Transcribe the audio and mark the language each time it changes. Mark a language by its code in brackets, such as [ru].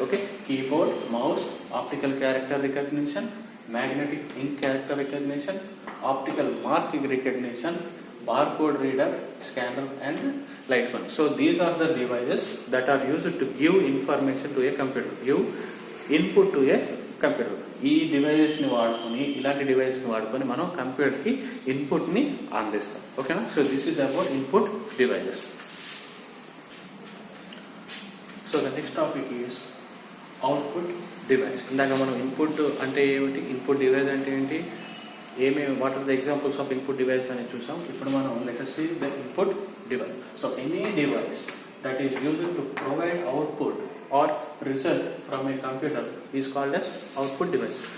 [en] Okay, keyboard, mouse, optical character recognition, magnetic ink character recognition, optical mark recognition, barcode reader, scanner and light one. So these are the devices that are used to give information to a computer, give input to a computer. [te] ఈ డివైజెస్ని వాడుకొని, ఇలాంటి డివైస్ని వాడుకొని మనం కంప్యూటర్కి ఇన్పుట్ని అందిస్తాం. ఓకేనా? [en] So this is about input devices. So the next topic is output device. [te] ఇందాక మనం input అంటే ఏమిటి, ఇన్పుట్ డివైస్ అంటే ఏంటి, [en] what are the examples of input device [te] అని చూసాం. ఇప్పుడు మనం [en] Let us see the input device. So any device that is used to provide output or result from a computer is called as output device.